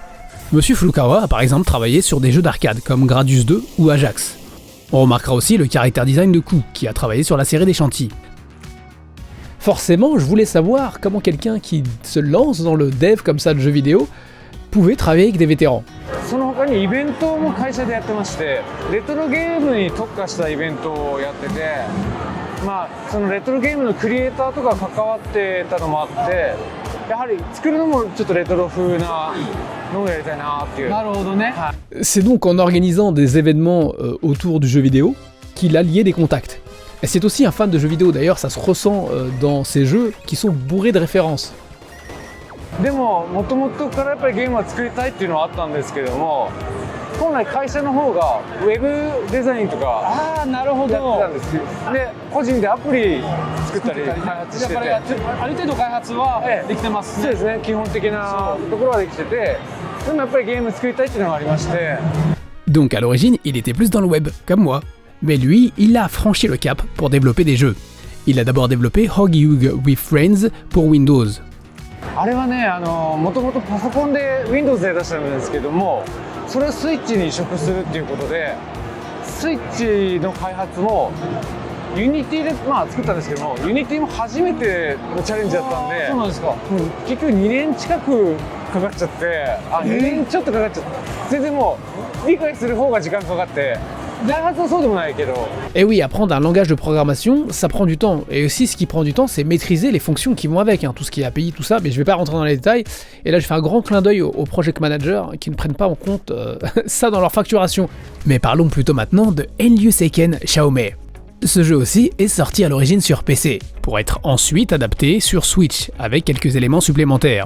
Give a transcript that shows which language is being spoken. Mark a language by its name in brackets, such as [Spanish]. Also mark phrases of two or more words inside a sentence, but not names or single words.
[French] Monsieur Furukawa a par exemple travaillé sur des jeux d'arcade comme Gradius 2 ou Ajax. On remarquera aussi le caractère design de Ku, qui a travaillé sur la série des Shanty. Forcément, je voulais savoir comment quelqu'un qui se lance dans le dev comme ça de jeux vidéo pouvait travailler avec des vétérans. [Japanese] その他にイベントも会社でやってまして、レトロゲームに特化したイベントをやってて、そのレトロゲームのクリエイターとか関わってたのもあって、やはり作るのもちょっとレトロ風なのをやりたいなっていう。なるほどね。 [French] C'est donc en organisant des événements autour du jeu vidéo qu'il a lié des contacts. Et c'est aussi un fan de jeux vidéo, d'ailleurs ça se ressent dans ces jeux qui sont bourrés de références. [Japanese] でも元々からやっぱりゲームは作りたいっていうのはあったんですけども、本来会社の方がウェブデザインとかやってたんですよ。で個人でアプリ作ったり開発してて、ある程度開発はできてますね。そうですね、基本的なところはできてて、でもやっぱりゲーム作りたいっていうのがありまして。 [French] Donc à l'origine, il était plus dans le web, comme moi. Mais lui, il a franchi le cap pour développer des jeux. Il a d'abord développé Hogihyu with Friends pour Windows. [Japanese] あれはね、もともとパソコンで Windows で出したんですけども、それをスイッチに移植するっていうことで、スイッチの開発も Unity で作ったんですけども、Unity も初めてのチャレンジだったんで、そうなんですか。結局2年近くかかっちゃって、2年ちょっとかかっちゃって、全然もう理解する方が時間かかって。 [French] Et oui, apprendre un langage de programmation, ça prend du temps. Et aussi, ce qui prend du temps, c'est maîtriser les fonctions qui vont avec, tout ce qui est API, tout ça. Mais je vais pas rentrer dans les détails. Et là, je fais un grand clin d'œil aux [English] project managers [French] qui ne prennent pas en compte ça dans leur facturation. Mais parlons plutôt maintenant de Enryu Seiken Xiaome. Ce jeu aussi est sorti à l'origine sur PC, pour être ensuite adapté sur Switch, avec quelques éléments supplémentaires.